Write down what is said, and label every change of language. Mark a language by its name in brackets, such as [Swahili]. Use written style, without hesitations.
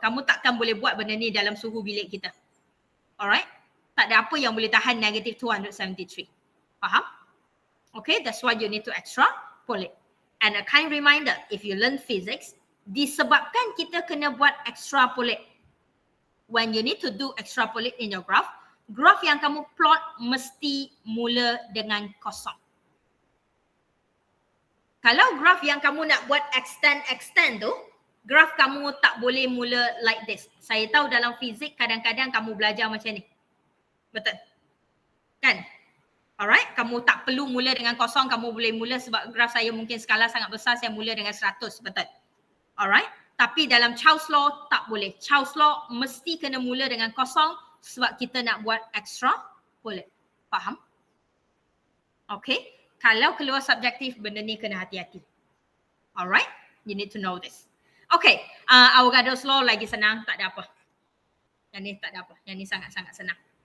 [Malay] Kamu takkan boleh buat benda ni dalam suhu bilik kita. Alright? Tak ada apa yang boleh tahan negatif 273. Faham? [English] Okay, that's why you need to extrapolate. And a kind reminder, if you learn physics, disebabkan kita kena buat extrapolate. When you need to do extrapolate in your graph, graph yang kamu plot mesti mula dengan kosong. [Malay] Kalau graph yang kamu nak buat extend tu, graph kamu tak boleh mula like this. Saya tahu dalam fizik kadang-kadang kamu belajar macam ni. Betul? Kan? Alright, kamu tak perlu mula dengan kosong, kamu boleh mula sebab graf saya mungkin skala sangat besar, saya mula dengan 100, betul? Alright, tapi dalam Chow's Law tak boleh. Chow's Law mesti kena mula dengan kosong sebab kita nak buat extrapolate. Faham? Okay, kalau keluar subjektif, benda ni kena hati-hati. [English] Alright, you need to know this. [Malay] Okay, Avogadro's Law lagi senang, tak ada apa. Yang ni tak ada apa, yang ni sangat-sangat senang.